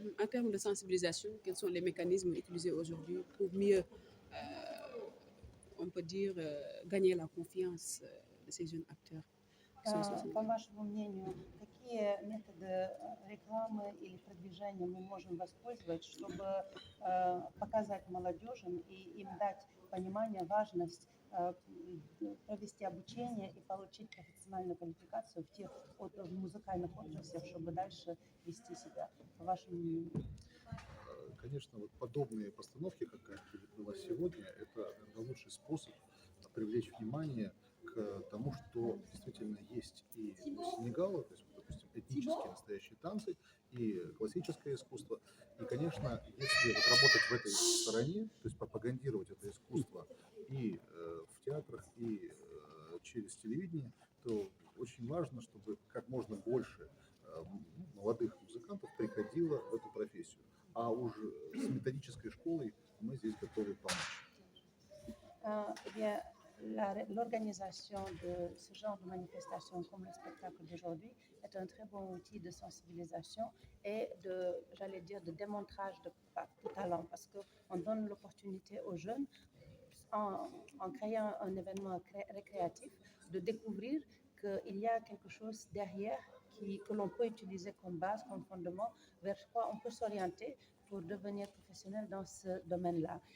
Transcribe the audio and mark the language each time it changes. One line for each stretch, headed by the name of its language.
French: En termes de sensibilisation, quels sont les mécanismes utilisés aujourd'hui pour mieux, on peut dire, gagner la confiance de ces jeunes acteurs qui sont ici au
Russian: По
French: Sénégal?
Russian: вашему мнению, какие методы рекламы или продвижения мы можем воспользовать, чтобы показать молодежи и им дать понимание, важность провести обучение и получить профессиональную квалификацию в музыкальных отраслях, чтобы дальше вести себя, по вашему мнению? Конечно, вот подобные постановки, какая была сегодня, это наверное, лучший способ привлечь внимание к тому, что действительно есть и у Сенегала, то есть, допустим, этнические настоящие танцы и классическое искусство. И, конечно, если вот работать в этой стороне, то есть пропагандировать это искусство и в театрах, и через телевидение, то очень важно, чтобы как можно больше молодых музыкантов приходило в эту профессию. А уже с методической школой мы здесь готовы помочь.
French: Eh bien, l'organisation de ce genre de manifestation comme le spectacle d'aujourd'hui est un très bon outil de sensibilisation et j'allais dire, de démontrage de talent parce qu'on donne l'opportunité aux jeunes, en créant un événement récréatif, de découvrir qu'il y a quelque chose derrière que l'on peut utiliser comme base, comme fondement, vers quoi on peut s'orienter pour devenir professionnel dans ce domaine-là.